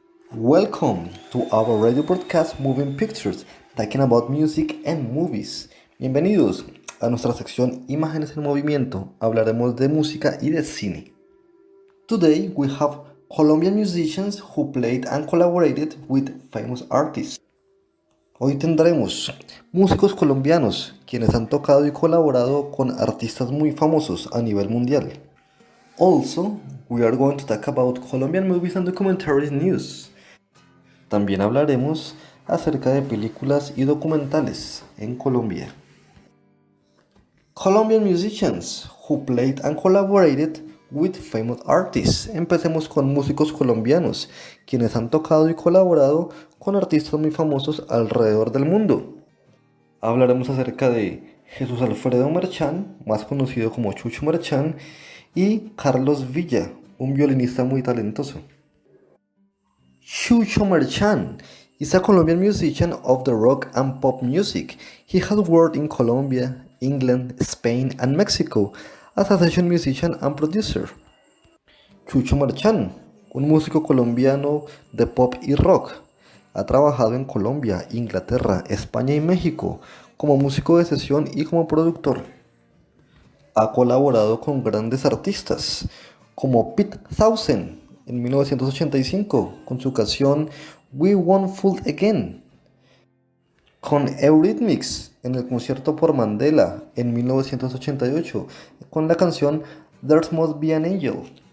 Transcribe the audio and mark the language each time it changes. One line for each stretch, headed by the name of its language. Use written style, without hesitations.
English: Welcome to our radio broadcast Moving Pictures, talking about music and movies.
Spanish: Bienvenidos a nuestra sección Imágenes en Movimiento. Hablaremos de música y de cine.
English: Today we have Colombian musicians who played and collaborated with famous artists.
Spanish: Hoy tendremos músicos colombianos quienes han tocado y colaborado con artistas muy famosos a nivel mundial.
English: Also, we are going to talk about Colombian movies and documentaries news.
Spanish: También hablaremos acerca de películas y documentales en Colombia.
English: Colombian musicians who played and collaborated with famous artists.
Spanish: Empecemos con músicos colombianos, quienes han tocado y colaborado con artistas muy famosos alrededor del mundo. Hablaremos acerca de Jesús Alfredo Merchán, más conocido como Chucho Merchán, y Carlos Villa, un violinista muy talentoso.
English: Chucho Merchán is a Colombian musician of the rock and pop music. He has worked in Colombia, England, Spain, and Mexico as a session musician and producer.
Spanish: Chucho Merchán, un músico colombiano de pop y rock, ha trabajado en Colombia, Inglaterra, España y México como músico de sesión y como productor. Ha colaborado con grandes artistas como Pete Townshend en 1985 con su canción We Won't Fool Again, con Eurythmics en el concierto por Mandela en 1988 con la canción There Must Be an Angel.